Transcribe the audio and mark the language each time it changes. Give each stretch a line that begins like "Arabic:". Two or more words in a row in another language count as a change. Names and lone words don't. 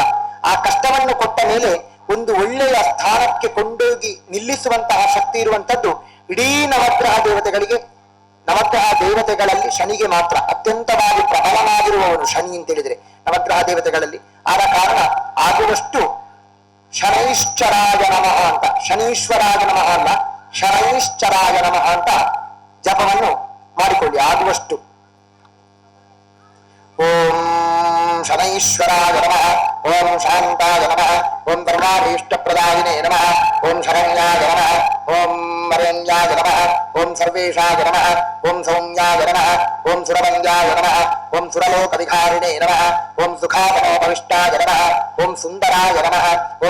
Kannada: ಆ ಕಷ್ಟವನ್ನು ಕೊಟ್ಟ ಮೇಲೆ ಒಂದು ಒಳ್ಳೆಯ ಸ್ಥಾನಕ್ಕೆ ಕೊಂಡೋಗಿ ನಿಲ್ಲಿಸುವಂತಹ ಶಕ್ತಿ ಇರುವಂತದ್ದು ಇಡೀ ನವಗ್ರಹ ದೇವತೆಗಳಲ್ಲಿ ಶನಿಗೆ ಮಾತ್ರ. ಅತ್ಯಂತವಾಗಿ ಪ್ರಬಲನಾಗಿರುವವನು ಶನಿ ಅಂತ ಹೇಳಿದ್ರೆ ನವಗ್ರಹ ದೇವತೆಗಳಲ್ಲಿ. ಆದ ಕಾರಣ ಆಗುವಷ್ಟು
Sanskrit: ಶನೈಶ್ಚರಾಯ ನಮಃ
Kannada: ಅಂತ,
Sanskrit: ಶನೀಶ್ವರಾಯ ನಮಃ
Kannada: ಅಲ್ಲ,
Sanskrit: ಶನೈಶ್ಚರಾಯ ನಮಃ
Kannada: ಅಂತ ಜಪವನ್ನು ಮಾಡಿಕೊಳ್ಳಿ ಆಗುವಷ್ಟು.
Sanskrit: ಓಂ ಶನೈಶ್ವರಾಯ ನಮಃ, ಓಂ ಶಾಂತಾಯ ನಮಃ, ಓಂ ಧರ್ಮಾಭೀಷ್ಟಪ್ರದಾಯಿನೇ ನಮಃ, ಓಂ ಶರಣ್ಯಾಯ ನಮಃ, ಓಂ ವರೆಣ್ಯಾಯ ನಮಃ, ಓಂ ಸರ್ವೇಶಾಯ ನಮಃ, ಓಂ ಸೌಮ್ಯಾಯ ನಮಃ, ಓಂ ಸುರವಂದ್ಯಾಯ ನಮಃ, ಓಂ ಸುರಲೋಕವಿಹಾರಿಣೇ ನಮಃ, ಓಂ ಸುಖಾಪನೋಪವಿಷ್ಟಾಯ ನಮಃ, ಓಂ ಸುಂದರಾಯ ನಮಃ, ಓಂ